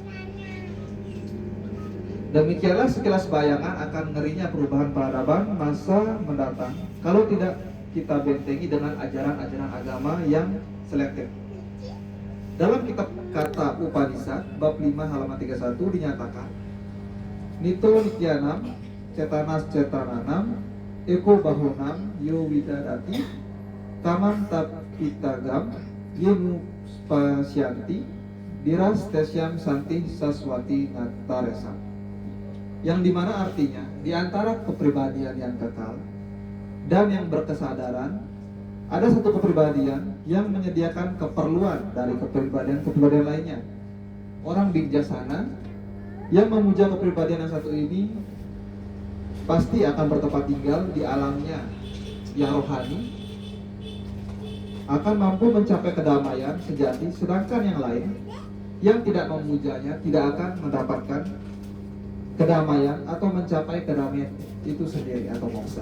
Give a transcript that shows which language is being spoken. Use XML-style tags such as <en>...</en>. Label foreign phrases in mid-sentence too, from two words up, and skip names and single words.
<id>Demikianlah sekilas bayangan akan ngerinya perubahan peradaban masa mendatang kalau tidak kita bentengi dengan ajaran-ajaran agama yang selektif. Dalam kitab Kata Upanishad bab 5 halaman 31 dinyatakan,</id> <sa>Nito Nityanam Cetanas Cetananam Eko Bahunam Yo Widadati Kamam Tapitagam Yenu Spasyanti Diras Tesyam Santi Saswati Nataresam,</sa> <id>yang dimana artinya di antara kepribadian yang kekal dan yang berkesadaran ada satu kepribadian yang menyediakan keperluan dari kepribadian lainnya. Orang bijaksana yang memuja kepribadian yang satu ini pasti akan bertempat tinggal di alamnya yang rohani, akan mampu mencapai kedamaian sejati, sedangkan yang lain yang tidak memujanya tidak akan mendapatkan kedamaian atau mencapai kedamaian itu sendiri atau moksa.</id>